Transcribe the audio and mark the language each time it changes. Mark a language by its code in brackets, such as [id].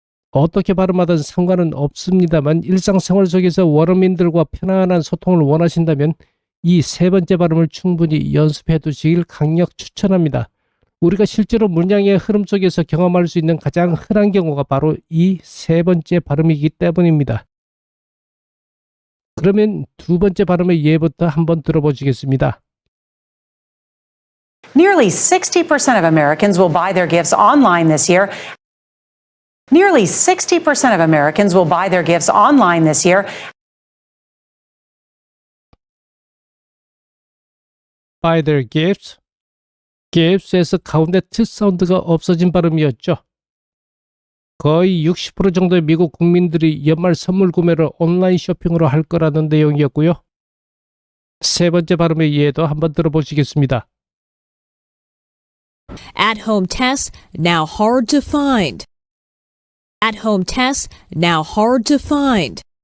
[ko] 어떻게 발음하든 상관은 없습니다만 일상생활 속에서 원어민들과 편안한 소통을 원하신다면 이 세 번째 발음을 충분히 연습해 두시길 강력 추천합니다. 우리가 실제로 문장의 흐름 속에서 경험할 수 있는 가장 흔한 경우가 바로 이 세 번째 발음이기 때문입니다. 그러면 두 번째 발음의 예부터 한번 들어보시겠습니다. [en] Nearly 60% of Americans will buy their gifts online this year. Nearly 60% of Americans will buy their gifts online this year. Buy their gifts. [ko] gifts에서 가운데 T 사운드가 없어진 발음이었죠. 거의 60% 정도의 미국 국민들이 연말 선물 구매를 온라인 쇼핑으로 할 거라는 내용이었고요. 세 번째 발음의 예도 한번 들어보시겠습니다. [en] At-home tests now hard to find. At-home tests now hard to find.